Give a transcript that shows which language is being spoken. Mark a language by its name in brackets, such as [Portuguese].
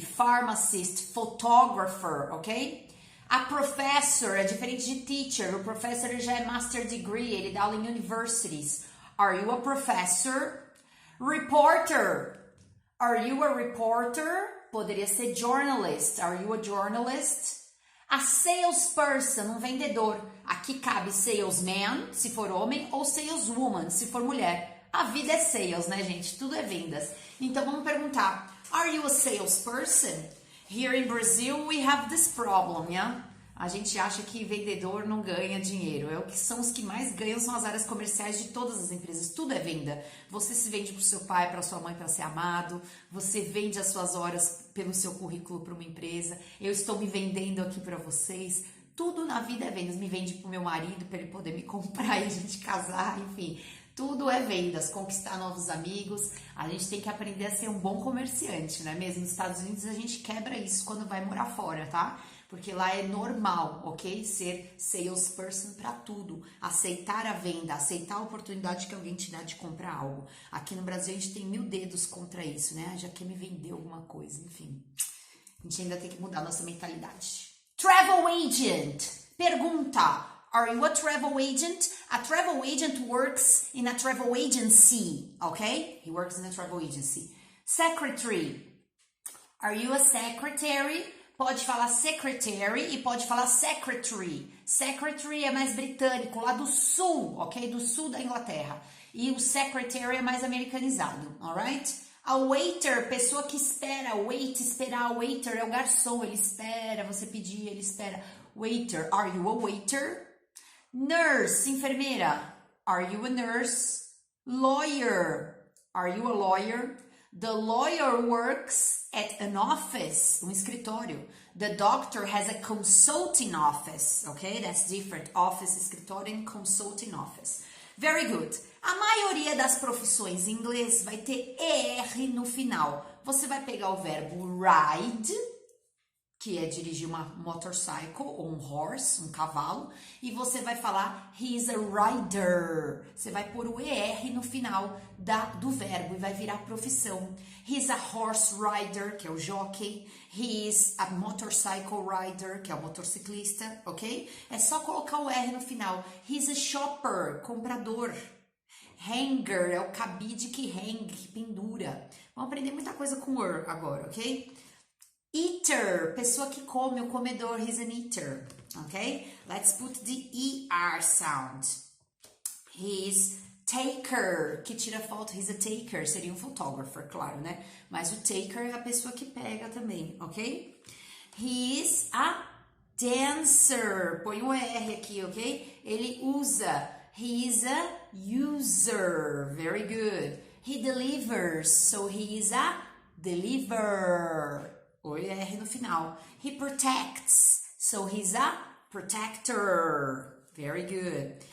[English] Pharmacist, photographer, ok? [Portuguese] A professor é diferente de teacher. O professor ele já é [English] master degree, [Portuguese] ele dá aula em universities. [English] Are you a professor? Reporter. Are you a reporter? [Portuguese] Poderia ser [English] journalist. Are you a journalist? A salesperson, [Portuguese] um vendedor. Aqui cabe salesman, se for homem, ou saleswoman, se for mulher. A vida é [English] sales, [Portuguese] né, gente? Tudo é vendas. Então, vamos perguntar. [English] Are you a salesperson? Here in Brazil, we have this problem, yeah? [Portuguese] A gente acha que vendedor não ganha dinheiro. É o que são os que mais ganham, são as áreas comerciais de todas as empresas. Tudo é venda. Você se vende para o seu pai, para sua mãe, para ser amado. Você vende as suas horas pelo seu currículo para uma empresa. Eu estou me vendendo aqui para vocês. Tudo na vida é vendas. Me vende para o meu marido, para ele poder me comprar e a gente casar, enfim. Tudo é vendas, conquistar novos amigos. A gente tem que aprender a ser um bom comerciante, não é mesmo? Nos Estados Unidos a gente quebra isso quando vai morar fora, tá? Porque lá é normal, ok? Ser salesperson para tudo. Aceitar a venda, aceitar a oportunidade que alguém te dá de comprar algo. Aqui no Brasil a gente tem 1000 dedos contra isso, né? Já quer me vender alguma coisa, enfim. A gente ainda tem que mudar a nossa mentalidade. [English] Travel agent. Pergunta. Are you a travel agent? A travel agent works in a travel agency, okay? He works in a travel agency. Secretary. Are you a secretary? [Portuguese] Pode falar secretary e pode falar secretary. Secretary é mais britânico, lá do sul, ok? Do sul da Inglaterra. E o secretary é mais americanizado, [English] alright? [Portuguese] A waiter, pessoa que espera. Wait, esperar. Waiter é o garçom, ele espera, você pedir, ele espera. [English] Waiter, are you a waiter? Nurse, enfermeira. Are you a nurse? Lawyer. Are you a lawyer? The lawyer works at an office, [Portuguese] um escritório. [English] The doctor has a consulting office, okay? That's different. Office, escritório and consulting office. Very good. [Portuguese] A maioria das profissões em inglês vai ter ER no final. Você vai pegar o verbo ride, que é dirigir uma motorcycle ou um horse, um cavalo, e você vai falar [English] he's a rider. [Portuguese] Você vai pôr o ER no final do verbo e vai virar profissão. [English] He's a horse rider, [Portuguese] que é o jockey. [English] He's a motorcycle rider, [Portuguese] que é o motociclista, [English] ok? [Portuguese] É só colocar o R no final. [English] He's a shopper, comprador. [Portuguese] Hanger é o cabide que hang, que pendura. Vamos aprender muita coisa com er agora, ok? Eater, pessoa que come, o comedor, [English] he's an eater, [Portuguese] ok? [English] Let's put the ER sound. He's taker, que tira foto, he's a taker, [Portuguese] seria um photographer, claro, né? Mas o taker é a pessoa que pega também, ok? [English] He's a dancer, [Portuguese] põe o R aqui, ok? Ele usa, [English] he's a user, very good. He delivers, so he is a deliver. [Portuguese] O R no final. [English] He protects, so he's a protector. Very good.